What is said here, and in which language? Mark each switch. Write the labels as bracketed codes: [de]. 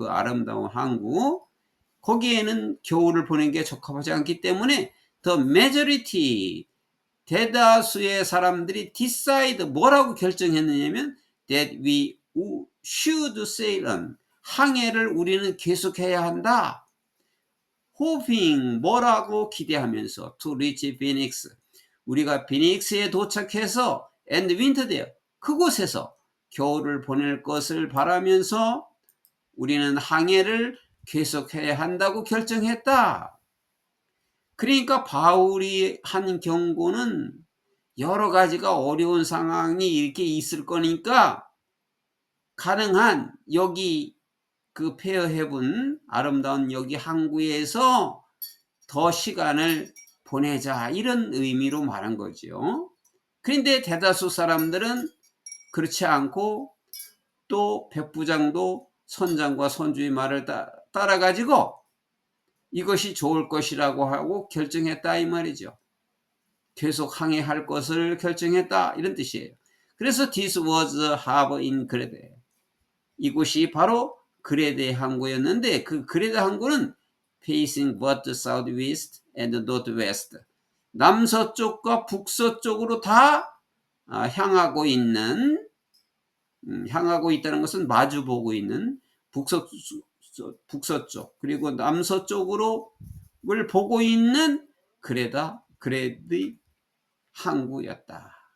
[ko] 그 아름다운 항구, 거기에는 겨울을 보내기에 적합하지 않기 때문에 [en] the majority, [ko] 대다수의 사람들이 [en] decide, [ko] 뭐라고 결정했느냐면 [en] that we should sail on. [ko] 항해를 우리는 계속해야 한다. [en] hoping [ko] 뭐라고 기대하면서 [en] to reach Phoenix. [ko] 우리가 피닉스에 도착해서 [en] and winter there. [ko] 그곳에서 겨울을 보낼 것을 바라면서 우리는 항해를 계속해야 한다고 결정했다. 그러니까 바울이 한 경고는 여러 가지가 어려운 상황이 이렇게 있을 거니까 가능한 여기 그 페어헤븐 아름다운 여기 항구에서 더 시간을 보내자 이런 의미로 말한 거죠. 그런데 대다수 사람들은 그렇지 않고 또 백부장도 선장과 선주의 말을 따라가지고 이것이 좋을 것이라고 하고 결정했다 이 말이죠. 계속 항해할 것을 결정했다 이런 뜻이에요. 그래서 [en] this was a harbor in Crete. [ko] 이곳이 바로 그레데 항구였는데 그 그레데 항구는 [en] facing both southwest and northwest. [ko] 남서쪽과 북서쪽으로 다 향하고 있는 향하고 있다는 것은 마주보고 있는 북서쪽 그리고 남서쪽으로를 보고 있는 그레데 항구였다.